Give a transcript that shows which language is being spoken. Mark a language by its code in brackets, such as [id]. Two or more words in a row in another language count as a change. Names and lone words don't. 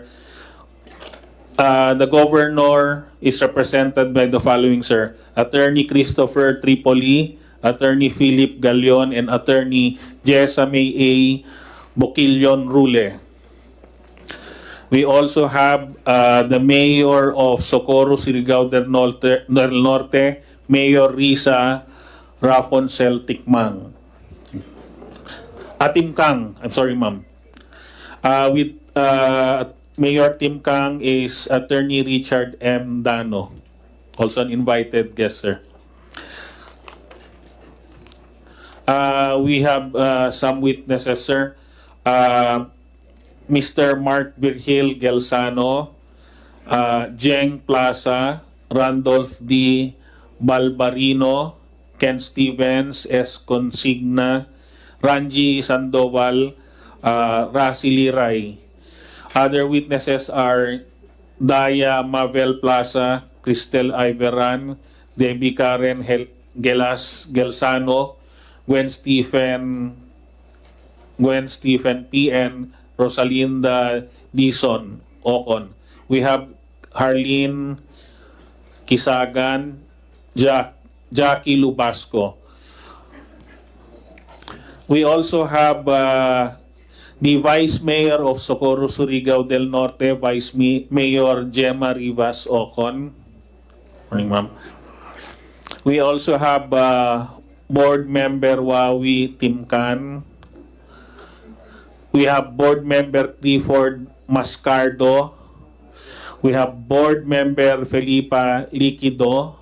[en] The Governor is represented by the following, sir. Attorney Christopher Tripoli, Attorney Philip Galion, and Attorney Jessamay A. Boquillon Rule. We also have the Mayor of Socorro, Surigao del Norte, Mayor Risa Rafoncel Tikmang. Tim Kang, I'm sorry, ma'am. With Mayor Tim Kang is Attorney Richard M. Dano, also an invited guest, sir. We have some witnesses, sir. Mr. Mark Virgil Gelsano, Jeng Plaza, Randolph D. Balbarino, Ken Stevens, S. Consigna, Ranji Sandoval, Rasi Liray. Other witnesses are Daya Mabel Plaza, Cristel Iveran, Debbie Karen Gelas Gelsano, Gwen Stephen P.N., Rosalinda Dison Ocon. We have Harleen Kisagan, Jackie Lubasco. We also have the Vice Mayor of Socorro, Surigao del Norte, Vice Mayor Gemma Rivas Ocon. Morning, ma'am. We also have Board Member Wawi Timkan. We have Board Member Clifford Mascardo. We have Board Member Felipa Liquido.